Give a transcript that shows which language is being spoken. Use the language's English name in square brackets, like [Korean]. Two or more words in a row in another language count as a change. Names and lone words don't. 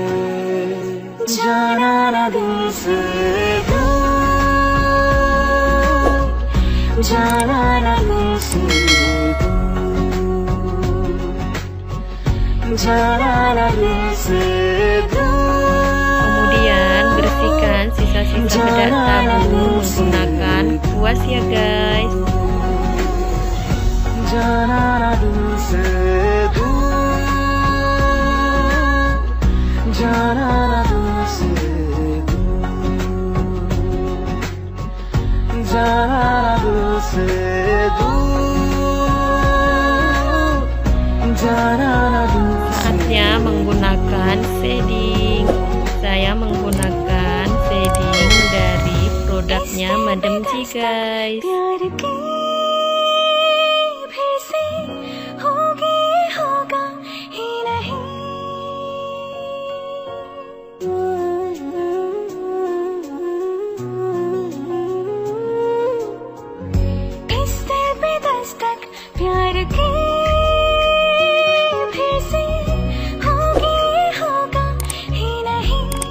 [Hindi] जाना ना दिल से दूर, जाना ना दिल से दूर, जाना ना दिल से दूर। [Indonesian] Kemudian bersihkan sisa-sisa bedak tabung menggunakan kuas ya guys. [Hindi] जाना ना दिल से दूर, जाना ना दिल से दूर, जाना ना दिल से दूर, जाना ना दिल से। [Indonesian] Saatnya menggunakan shading. Saya menggunakan shading dari produknya Madam G guys. [Hindi] प्यार की फिर से होगी, होगा ही नहीं। इस दिल पे दस्तक प्यार की फिर से होगी, होगा ही नहीं।